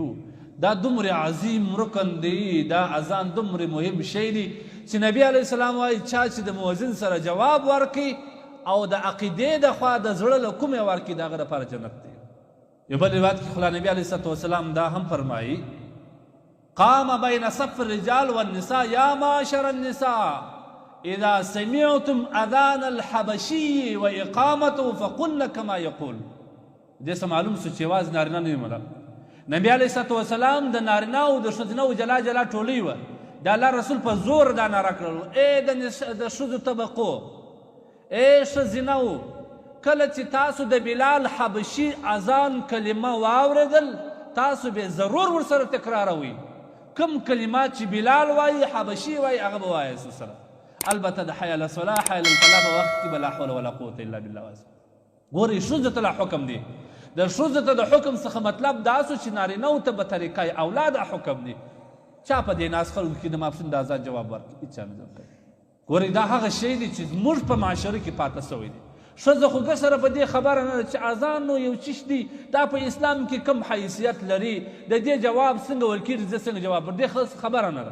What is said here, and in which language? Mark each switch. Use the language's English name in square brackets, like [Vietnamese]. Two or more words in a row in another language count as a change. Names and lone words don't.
[Pashto] دا دومره عظیم رکن دی، دا اذان دومره مهم شی دی چې نبی [Arabic] علیه السلام [Pashto] وایي چا چې د مؤذن سره جواب ورکړي او د عقیدې د خوا د زړه له کومې ورکړي د هغه دپاره جنت دی. یو بل روایت کې خو نبی [Arabic] علیه الصلاة والسلام [Pashto] دا هم فرمایي [Arabic] قام بین صف الرجال والنساء یا معاشر النساء اذا سمعتم اذان الحبشي واقامته فقلن كما يقول. [Pashto] دې څه معلوم سو چې یوازې نارینه نه وي. نبی [Arabic] علیه الصلاة والسلام [Pashto] د نارینه او د ښځینه جلا جلا ټولۍ وه. د الله رسول په زور دا ناره کړل ای د ښځو طبقو، ای ښځینهو، کله چې تاسو د بلال حبشي اذان کلمه واورېدل تاسو به ضرور ورسره تکراروئ. کوم کلمات چې بلال وایي حبشي وایي هغه به وایاست سره. البته د [Arabic] حی علی الصلاح حی علی الفلاح [Pashto] په وخت کې به [Arabic] لا حول ولا قوة الا بالله وایاست. [Pashto] ګورئ ښځو ته لا حکم دی. د ښځو ته د حکم څخه مطلب دا سو چې نارینهو ته به طریقه اولاد حکم دی. چا په دې ناز خلکو کې د ماپښین د آزاد جواب ورکړي؟ هېچا نه دی ورکړی. ګورئ دا هغه شی دی چې زموږ په معاشره کې پاته سوی دی. ښځه خو سره په دې خبره نه ده چې اذان نو یو چیش دی، دا په اسلام کې کم حیثیت لري، د دې جواب څنګه ورکېږي، زه څنګه جواب پر دې خبره نه ده.